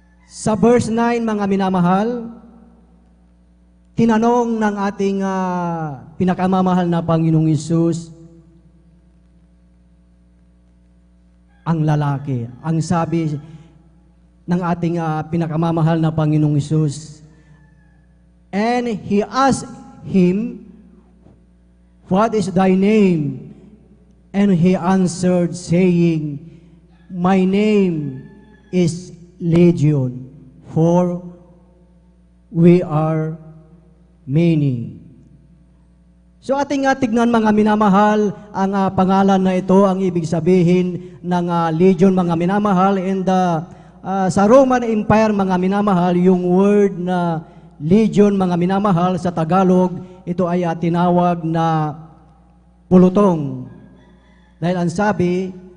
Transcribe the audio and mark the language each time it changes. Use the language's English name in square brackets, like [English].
[Filipino] Sa verse 9, mga minamahal, tinanong ng ating pinakamamahal na Panginoong Hesus ang lalaki. Ang sabi ng ating pinakamamahal na Panginoong Hesus, [English] and he asked him, what is thy name? And he answered, saying, my name is Legion, for we are many. [Filipino] So ating tignan, mga minamahal, ang pangalan na ito, ang ibig sabihin ng Legion, mga minamahal. And sa Roman Empire, mga minamahal, yung word na Legion, mga minamahal, sa Tagalog, ito ay tinawag na pulutong. Dahil ang sabi,